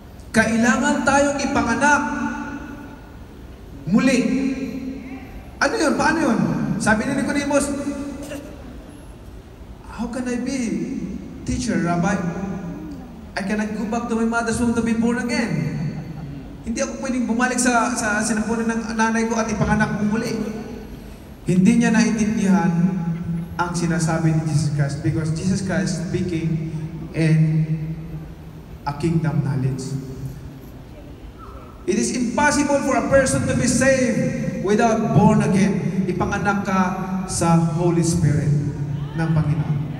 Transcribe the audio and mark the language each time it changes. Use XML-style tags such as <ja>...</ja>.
<tl>Kailangan tayong ipanganak muli. Ano yun? Paano yun?</tl> <en>Sabi ni Nicodemus, how can I be teacher, Rabbi? I cannot go back to my mother's womb to be born again.</en> <tl>Hindi ako pwedeng bumalik sa sinapunan ng nanay ko at ipanganak mo muli. Hindi niya naintindihan ang sinasabi ni Jesus Christ because Jesus Christ speaking in a kingdom knowledge.</tl> <en>It is impossible for a person to be saved without born again.</en> <tl>Ipanganak ka sa Holy Spirit ng Panginoon.</tl>